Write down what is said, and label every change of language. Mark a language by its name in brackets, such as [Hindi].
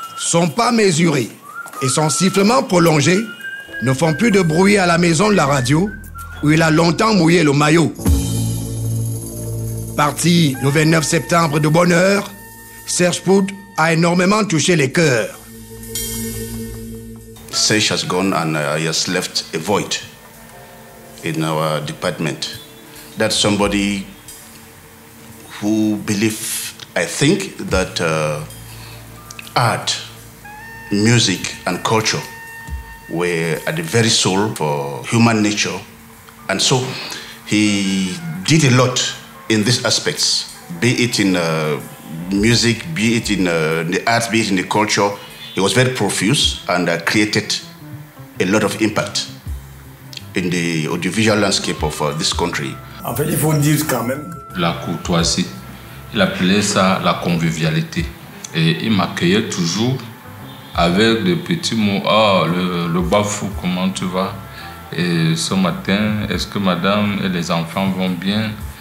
[French] Son pas mesuré et son sifflement prolongé ne font plus de bruit à la maison de la radio où il a longtemps mouillé le maillot. Parti le 29 septembre de bonne heure, Serge Pout a énormément touché les cœurs. [English] Serge has gone and he has left a void in our department. That's somebody who believed, I think, that art, music and culture were at the very soul for human nature. And so he did a lot in these aspects, be it in music, be it in the arts, be it in the culture. He was very profuse and created a lot of impact in the audiovisual landscape of this country. [French] En fait, il faut dire quand même. La courtoisie, il appelait ça la convivialité. Et il m'accueillait toujours avec des petits mots. Ah, le bafou, comment tu vas? Et ce matin, est-ce que madame et les enfants vont bien?